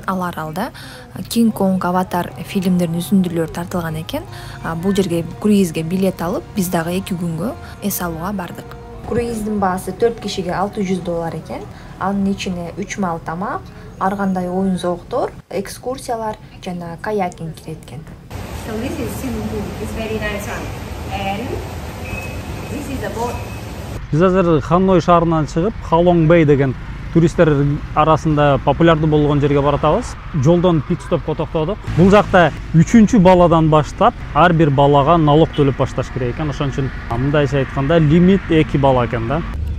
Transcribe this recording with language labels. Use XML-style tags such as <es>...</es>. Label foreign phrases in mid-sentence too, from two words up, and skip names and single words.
<ky>Ал аралда Кинг Конг, Аватар фильмдеринин үзүндүлөрү тартылган экен. Бул жерге круизге билет алып, биз дагы 2 күнгө эс алууга бардык. Круиздин баасы 4 кишиге $600 экен. Анын ичине 3 маал тамак, ар кандай оюн зооктор, экскурсиялар жана каякинг кирет экен.</ky> <en>So this is swimming pool. It's very nice one. And this is a boat.</en> <ky>Биз азыр Ханой шаарынан чыгып, Халонг Бэй деген туристтер арасында популярдуу болгон жерге баратабыз. Жолдон пит-стопко токтодук. Бул жакта 3-чү баладан баштап ар бир балага налог төлөп башташ керек экен. Ошон үчүн мындайча айтканда лимит 2 бала экен да.</ky>